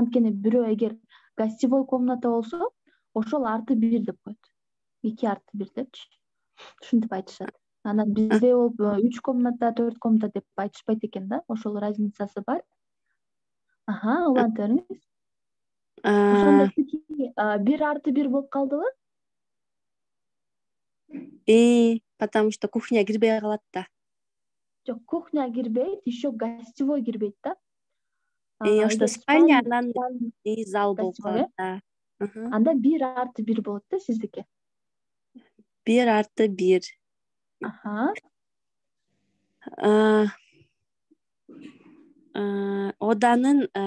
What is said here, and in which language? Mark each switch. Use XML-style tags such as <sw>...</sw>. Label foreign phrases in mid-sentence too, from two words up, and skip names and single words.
<ky>Анткени бирөө эгер</ky> <ru>гостевой комната</ru> <ky>болсо, ошол +1 деп коет. 2+1 депчи. Ушинтип айтышат. Анан бизде болуп 3 комната, 4 комната деп айтышпайт экен да. Ошол разницасы бар. Улантырыңыз. Ошондо 1+1 болуп калдыбы?</ky> <ru>Потому что</ru> <ky>кухня кирбей калат да. Жок, кухня кирбейт,</ky> <ru>еще гостевой</ru> <ky>кирбейт да. Ошто спальня, анан зал болуп калат да. Анда 1+1 болот да сиздики. 1+1. Оданын</ky>